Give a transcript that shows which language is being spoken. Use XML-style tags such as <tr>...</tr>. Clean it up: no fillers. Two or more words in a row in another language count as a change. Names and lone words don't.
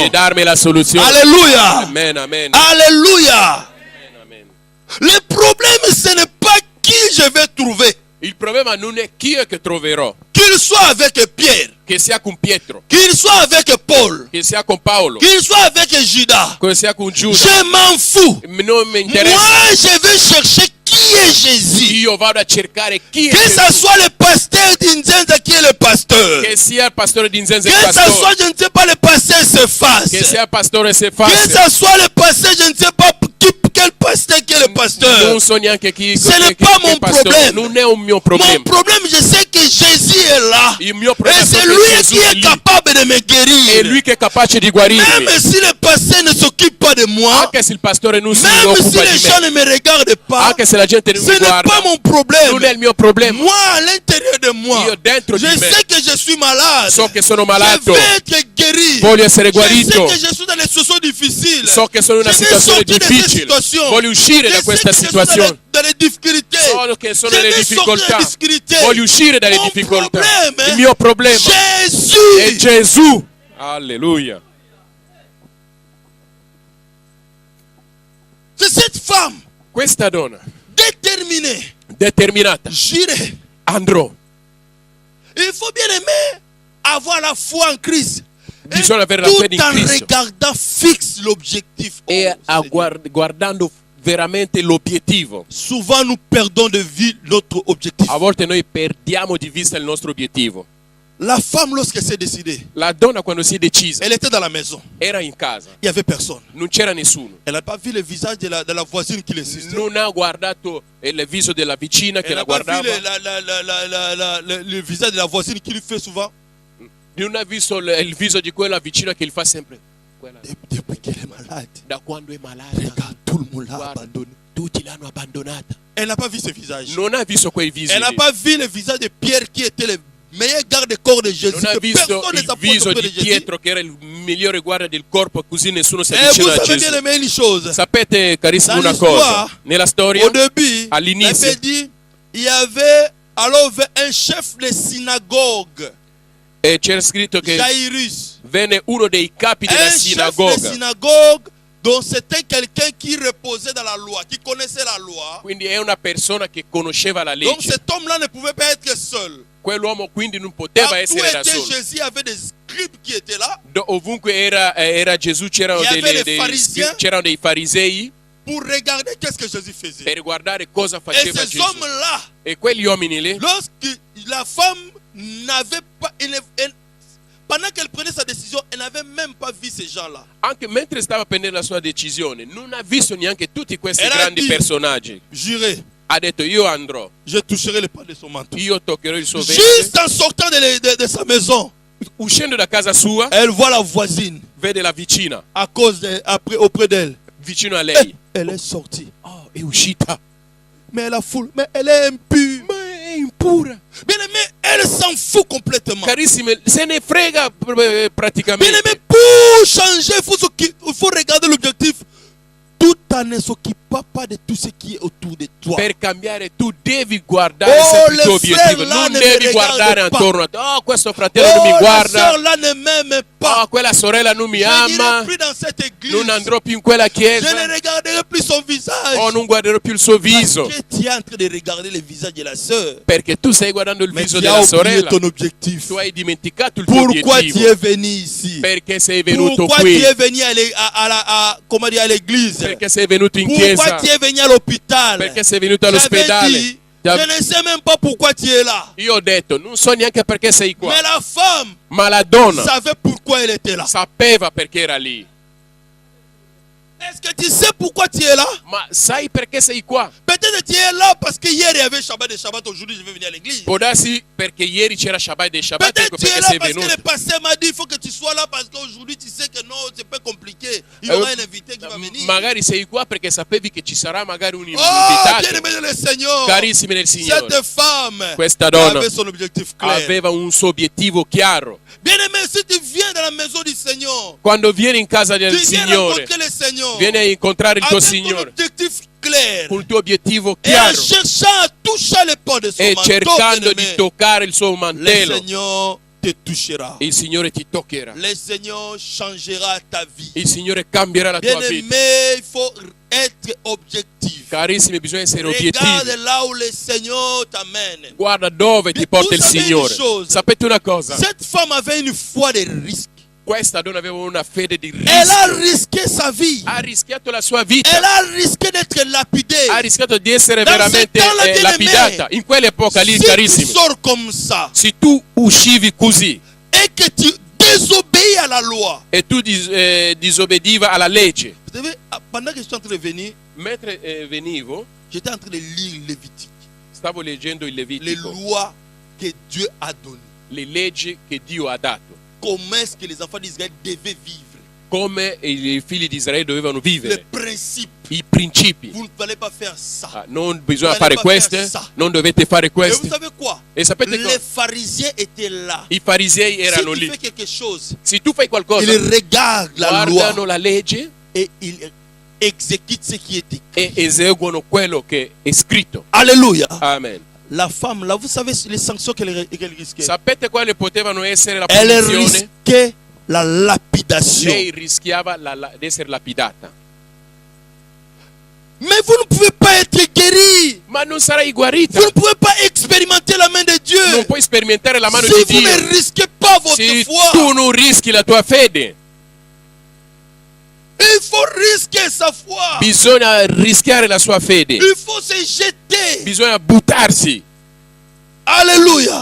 <it>di darmi la soluzione.</it> <fr>Alléluia. Amen, amen. Alléluia. Amen. Le problème, ce n'est pas qui je vais trouver.</fr> <it>Il problema non è chi è che troverò,</it> <fr>Qu'il soit avec Pierre,</fr> <it>che sia con Pietro,</it> <fr>qu'il soit avec Paul,</fr> <it>che sia con Paolo,</it> <fr>qu'il soit avec Judas.</fr> <it>che sia con Giuda.</it> <fr>Je m'en fous.</fr> <it>Non mi interessa.</it> <fr>Moi, je vais chercher qui est Jésus.</fr> <it>Io vado a cercare chi è</it> <fr>Que ce</fr> <it>Gesù.</it> <fr>soit le pasteur d'Inzenza qui est le pasteur.</fr> <it>Che sia il pastore di Nzenze, il</it> <fr>Que ce</fr> <it>pastore.</it> <fr>soit, je ne sais pas, le pasteur Cephas.</fr> <it>Che sia il pastore</it> <fr>Que</fr> <it>Sefas.</it> <fr>ce soit le pasteur, je ne sais pas quel pasteur qui est le pasteur. pasteur.</fr> <it>Non so neanche chi</it> <fr>Ce n'est pas mon</fr> <it>pastore.</it> <fr>problème.</fr> <it>Non è un mio</it> <fr>Mon</fr> <it>problema.</it> <fr>problème, je sais que Jésus est là.</fr> <it>Il mio</it> <fr>Et</fr> <it>problema è</it> <fr>c'est</fr> <it>che</it> <fr>lui</fr> <it>Gesù</it> <fr>qui</fr> <it>è</it> <fr>est</fr> <it>lì.</it> <fr>capable de me</fr> <it>È</it> <fr>guérir.</fr> <it>lui che è capace di guarirmi.</it> <fr>Même si le pasteur ne s'occupe pas de moi,</fr> <it>Anche se il pastore non si</it> <fr>même si</fr> <it>occupa</it> <fr>les</fr> <it>di</it> <fr>gens</fr> <it>me.</it> <fr>ne me regardent pas,</fr> <it>Anche se la gente non</it> <fr>ce</fr> <it>mi</it> <fr>n'est pas</fr> <it>guarda.</it> <fr>mon problème.</fr> <it>Non è il mio problema.</it> <fr>Moi, à l'intérieur de moi,</fr> <it>Io dentro</it> <fr>je</fr> <it>di me</it> <fr>sais que je suis malade.</fr> <it>so che sono</it> <fr>Je</fr> <it>malato.</it> <fr>veux être guéri.</fr> <it>Voglio essere</it> <fr>Je sais</fr> <it>guarito.</it> <fr>que je suis dans des situations difficiles.</fr> <it>So che sono in una</it> <fr>Je veux</fr> <it>situazione</it> <fr>sortir de cette</fr> <it>difficile.</it> <fr>situation.</fr> <it>Voglio uscire</it> <fr>Je</fr> <it>da</it> <fr>sais</fr> <it>questa</it> <fr>que je suis</fr> <it>situazione.</it> <fr>dans les difficultés.</fr> <it>So che sono</it> <fr>Je</fr> <it>nelle</it> <fr>veux sortir</fr> <it>difficoltà.</it> <fr>des difficultés.</fr> <it>Voglio uscire dalle</it> <fr>Mon</fr> <it>difficoltà.</it> <fr>problème,</fr> <it>Il mio problema</it> <fr>Jésus.</fr> <it>è Gesù. Alleluia.</it> <fr>C'est cette femme</fr> <it>Questa donna</it> <fr>déterminée.</fr> <it>determinata.</it> <fr>J'irai.</fr> <it>Andrò.</it> <fr>Il faut bien aimer avoir la foi en Christ. Et</fr> <it>Bisogna avere la</it> <fr>tout</fr> <it>fede in</it> <fr>en</fr> <it>Cristo.</it> <fr>regardant fixe l'objectif. Oh,</fr> <it>E a</it> <fr>Seigneur.</fr> <it>guardando veramente l'obiettivo.</it> <fr>Souvent nous perdons de vue notre objectif.</fr> <it>A volte noi perdiamo di vista il nostro obiettivo.</it> <fr>La femme, lorsqu'elle s'est décidée,</fr> <it>La donna quando si è decisa</it> <fr>elle était dans la maison.</fr> <it>era in casa,</it> <fr>Il n'y avait personne.</fr> <it>non c'era nessuno.</it> <fr>Elle n'a pas vu le visage de la voisine qui l'assistait.</fr> <it>Non ha guardato il viso della vicina che</it> <fr>Elle</fr> <it>la</it> <fr>n'a pas vu</fr> <it>guardava.</it> <fr>le visage de la voisine qui lui fait souvent.</fr> <it>Non ha visto il viso di quella vicina che gli fa sempre. Quella-</it> <fr>Depuis qu'elle est malade,</fr> <it>Da quando è malata,</it> <fr>regarde, tout le monde l'a</fr> <it>guarda,</it> <fr>abandonnée.</fr> <it>tutti l'hanno abbandonata.</it> <fr>Elle n'a pas vu ce visage.</fr> <it>Non ha visto quei visi.</it> <fr>Elle n'a</fr> <it>lì.</it> <fr>pas vu le visage de Pierre qui était le meilleur garde-corps de Jésus.</fr> <it>Non ha</it> <fr>Que</fr> <it>visto</it> <fr>personne ne</fr> <it>il</it> <fr>s'approche</fr> <it>viso</it> <fr>auprès</fr> <it>di</it> <fr>de Jésus.</fr> <it>Pietro che era il migliore guardia del corpo, così nessuno si</it> <fr>Et vous</fr> <it>avvicina a</it> <fr>savez bien</fr> <it>Gesù.</it> <fr>aimer une chose.</fr> <it>Sapete carissimo</it> <fr>Dans</fr> <it>una cosa,</it> <fr>l'histoire,</fr> <it>nella storia</it> <fr>Au début,</fr> <it>all'inizio</it> <fr>la Bible dit, il y avait alors un chef de synagogue,</fr> <it>c'era scritto che</it> <fr>Jairus.</fr> <it>venne uno dei capi della</it> <fr>Un chef de</fr> <it>sinagoga,</it> <fr>synagogue, donc c'était quelqu'un qui reposait dans la loi, qui connaissait la loi.</fr> <it>quindi è una persona che conosceva la</it> <fr>Donc</fr> <it>legge.</it> <fr>cet homme-là ne pouvait pas être seul.</fr> <it>Quell'uomo quindi non poteva</it> <fr>Partout</fr> <it>essere da</it> <fr>était</fr> <it>solo.</it> <fr>Jésus, il y avait des scribes qui étaient là</fr> <it>Ovunque era Gesù c'erano</it> <fr>Il y avait les pharisiens.</fr> <it>c'erano dei farisei</it> <fr>pour regarder qu'est-ce que Jésus faisait.</fr> <it>per guardare cosa</it> <fr>Et</fr> <it>faceva</it> <fr>ces</fr> <it>Gesù.</it> <fr>hommes-là,</fr> <it>E quegli uomini lì,</it> <fr>lorsque la femme n'avait pas, pendant qu'elle prenait sa décision, elle n'avait même pas vu ces gens-là.</fr> <it>anche mentre stava prendendo la sua decisione, non ha visto neanche tutti questi Era grandi di- personaggi.</it> <fr>Juré,</fr> <it>Ha detto io andrò,</it> <fr>je toucherai le pas de son manteau.</fr> <it>io toccherò il suo</it> <fr>Juste</fr> <it>ventre.</it> <fr>en sortant de sa maison,</fr> <it>Uscendo da casa sua,</it> <fr>elle voit la voisine</fr> <it>vede la vicina</it> <fr>à cause auprès d'elle.</fr> <it>vicino a</it> <fr>Et</fr> <it>lei.</it> <fr>elle est sortie.</fr> <it>Oh, è uscita.</it> <fr>Mais la foule, mais elle est impure.</fr> <it>Ma è impura.</it> <fr>Bien aimé, elle s'en fout complètement.</fr> <it>Carissime, se ne frega</it> <fr>Bien</fr> <it>praticamente.</it> <fr>aimé, pour changer, il faut regarder l'objectif tout en ne s'occupant pas de tout ce qui est autour de toi.</fr> <it>Per cambiare tu devi guardare</it> <fr>Oh,</fr> <it>sempre il tuo</it> <fr>le frère</fr> <it>obiettivo,</it> <fr>là</fr> <it>non</it> <fr>ne</fr> <it>devi</it> <fr>mi</fr> <it>guardare</it> <fr>regarde</fr> <it>attorno a te. Oh, questo fratello non mi</it> <fr>Oh, la</fr> <it>guarda.</it> <fr>sœur là ne m'aime pas.</fr> <it>Oh, quella sorella non mi</it> <fr>Je n'irai</fr> <it>ama.</it> <fr>plus dans cette église.</fr> <it>Non andrò più in quella</it> <fr>Je</fr> <it>chiesa.</it> <fr>ne regarderai plus son visage.</fr> <it>Oh, non guarderò più il suo viso.</it> <fr>Parce que tu es en train de regarder le visage de la sœur.</fr> <it>Perché tu stai guardando il</it> <fr>Mais</fr> <it>viso</it> <fr>tu as</fr> <it>della</it> <fr>oublié</fr> <it>sorella.</it> <fr>ton objectif.</fr> <it>Tu hai dimenticato il tuo</it> <fr>Pourquoi tu</fr> <it>obiettivo.</it> <fr>es venu ici?</fr> <it>Perché sei venuto</it> <fr>Pourquoi</fr> <it>qui.</it> <fr>tu es venu comment dire, à l'église?</fr> <it>Perché sei venuto in</it> <fr>Pourquoi</fr> <it>chiesa.</it> <fr>tu es venu à l'hôpital?</fr> <it>Perché sei venuto</it> <fr>J'avais</fr> <it>all'ospedale.</it> <fr>dit, je ne sais même pas pourquoi tu es là.</fr> <it>Io ho detto, non so neanche perché sei qua.</it> <fr>Mais la femme</fr> <it>Ma la donna</it> <fr>savait pourquoi elle était là.</fr> <it>sapeva perché era lì.</it> <fr>Est-ce que tu sais pourquoi tu es là?</fr> <it>Ma sai perché sei qua?</it> <fr>Peut-être que tu es là parce que hier il y avait Shabbat de Shabbat, aujourd'hui je vais venir à l'église.</fr> <it>Può darsi perché ieri c'era Shabbat e Shabbat,</it> <fr>Peut-être</fr> <it>ecco</it> <fr>que tu es</fr> <it>perché</it> <fr>là</fr> <it>sei</it> <fr>parce que</fr> <it>venuto.</it> <fr>le pasteur m'a dit il faut que tu sois là parce qu'aujourd'hui tu sais que non, c'est pas compliqué. Il y aura un invité qui va venir.</fr> <it>Magari sei qua perché sapevi che ci sarà magari un</it> <fr>Oh,</fr> <it>invitato.</it> <fr>bien-aimé le Seigneur.</fr> <it>Carissimi nel Signore,</it> <fr>Cette femme</fr> <it>questa donna</it> <fr>avait son objectif clair.</fr> <it>aveva un suo obiettivo chiaro.</it> <fr>Bien-aimé, si tu viens dans la maison du Seigneur,</fr> <it>Quando vieni in casa</it> <fr>tu</fr> <it>del</it> <fr>viens</fr> <it>Signore,</it> <fr>rencontrer le Seigneur</fr> <it>vieni a incontrare il tuo</it> <fr>avec ton</fr> <it>Signore</it> <fr>objectif clair</fr> <it>con il tuo obiettivo</it> <fr>et en</fr> <it>chiaro</it> <fr>cherchant à toucher les pas de son</fr> <it>e</it> <fr>manteau,</fr> <it>cercando di</it> <fr>bien-aimé,</fr> <it>toccare il suo</it> <fr>le</fr> <it>mantello,</it> <fr>Seigneur te touchera.</fr> <it>il Signore ti toccherà.</it> <fr>Le Seigneur changera ta vie.</fr> <it>Il Signore cambierà la tua vita.</it> <fr>Bien-aimé, il faut être objectif.</fr> <it>Carissimi, bisogna essere</it> <fr>Regarde</fr> <it>obiettivi.</it> <fr>là où le Seigneur t'amène.</fr> <it>Guarda dove ti</it> <fr>Vous</fr> <it>porta il</it> <fr>savez</fr> <it>Signore.</it> <fr>une chose?</fr> <it>Sapete una cosa?</it> <fr>Cette femme avait une foi de risque.</fr> <it>Questa donna aveva una fede di</it> <fr>Elle a</fr> <it>rischio.</it> <fr>risqué sa vie.</fr> <it>Ha rischiato la sua vita.</it> <fr>Elle a risqué d'être lapidée.</fr> <it>Ha rischiato di essere</it> <fr>Dans</fr> <it>veramente</it> <fr>ce temps-là, bien-aimé,</fr> <it>lapidata. In quell'epoca lì,</it> <fr>Si tu</fr> <it>carissimi,</it> <fr>sors comme ça</fr> <it>se tu uscivi così</it> <fr>et que tu désobéis désobéis à la loi.</fr> <it>e tu disobbediva alla legge.</it> <fr>Vous savez, pendant que je suis en train de venir,</fr> <it>Mentre venivo,</it> <fr>j'étais en train de lire Lévitique.</fr> <it>stavo leggendo il</it> <fr>Les</fr> <it>Levitico,</it> <fr>lois que Dieu a données.</fr> <it>le leggi che Dio ha dato,</it> <fr>Comment est-ce que les enfants d'Israël devaient vivre.</fr> <it>come i figli di Israele dovevano</it> <fr>Les</fr> <it>vivere,</it> <fr>principes.</fr> <it>i principi.</it> <fr>Vous ne fallait pas faire ça.</fr> <it>Ah, non bisogna</it> <fr>Fallait</fr> <it>fare</it> <fr>pas</fr> <it>queste,</it> <fr>faire ça.</fr> <it>non dovete fare</it> <fr>Et vous</fr> <it>queste.</it> <fr>savez quoi?</fr> <it>E sapete</it> <fr>Les</fr> <it>cosa?</it> <fr>pharisiens étaient là.</fr> <it>I farisei</it> <fr>Si</fr> <it>erano</it> <fr>tu</fr> <it>lì.</it> <fr>fais quelque chose,</fr> <it>Se tu fai qualcosa,</it> <fr>ils regardent la</fr> <it>guardano</it> <fr>loi</fr> <it>la legge</it> <fr>et ils exécutent ce qui est écrit.</fr> <it>e eseguono quello che è scritto.</it> <fr>Alléluia. Amen. La femme, là, vous savez les sanctions qu'elle risquait.</fr> <it>Sapete quali potevano essere la</it> <fr>Elle</fr> <it>punizione?</it> <fr>risquait la lapidation.</fr> <it>Lei rischiava di essere lapidata.</it> <fr>Mais vous ne pouvez pas être guéri.</fr> <it>Ma non sarai guarita.</it> <fr>Vous ne pouvez pas expérimenter la main de Dieu.</fr> <it>Non puoi sperimentare la mano</it> <fr>Si</fr> <it>di</it> <fr>vous</fr> <it>Dio</it> <fr>ne risquez pas votre</fr> <it>se</it> <fr>foi,</fr> <it>tu non rischi la tua fede.</it> <fr>il faut risquer sa foi.</fr> <it>Bisogna rischiare la sua fede.</it> <fr>Il faut se jeter.</fr> <it>Bisogna buttarsi.</it> <fr>Alléluia.</fr>